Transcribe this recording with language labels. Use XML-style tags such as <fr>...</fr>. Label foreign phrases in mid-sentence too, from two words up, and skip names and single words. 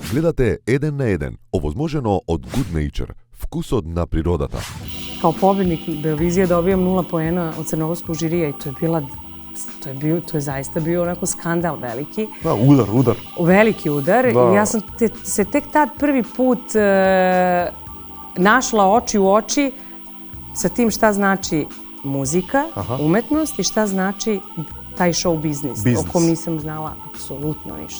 <mk>Гледате Еден на еден, овозможено од Good Nature, вкусот на природата.</mk> <sr>Kao pobednik Beovizije dobijam 0 poena od crnogorskog žirija i to je zaista bio onako skandal veliki. Da, udar. Veliki udar i ja sam se tek tad prvi put našla oči u oči sa tim šta znači muzika, umetnost i šta taj show biznis, o kom nisam znala apsolutno ništa.</sr>